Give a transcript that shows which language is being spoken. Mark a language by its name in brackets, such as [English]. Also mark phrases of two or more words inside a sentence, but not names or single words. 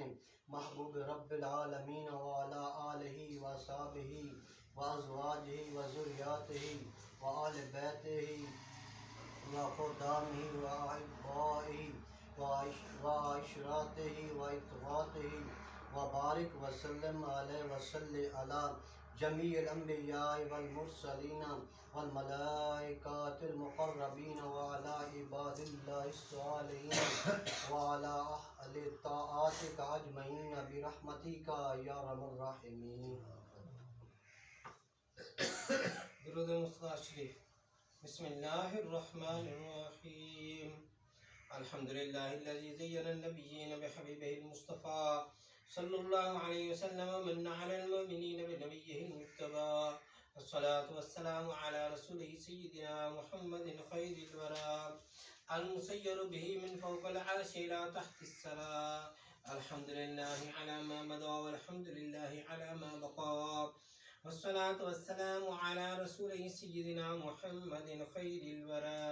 [Arabic] محبوب رب العالمین وعلی آلہ وصحبہ وازواجہ وذریاتہ وآل بیتہ وخدامہ وأحبائہ وعشراتہ وإخواتہ وبارک وسلم علیہ وصلی علی جمیع الانبیاء والمرسلین والملائکۃ المقربین وعلی عباد اللہ الصالحین وعلی اہل طاعتک اجمعین برحمتک یا ارحم الراحمین. [Urdu] درود مصطفیٰ شریف. [Arabic] بسم اللہ الرحمن الرحیم. الحمد للہ الذی زین النبیین بحبیبہ المصطفیٰ صلی اللہ علیہ وسلم ومن علی المؤمنین بنبیہ المجتبیٰ والصلاة والسلام علی رسولہ سیدنا محمد خیر الورى المسیر به من فوق العرش الى تحت الثرى. الحمد للہ علی ما مضى والحمد للہ علی ما بقى والصلاة والسلام على رسوله سيدنا محمد خير الورى.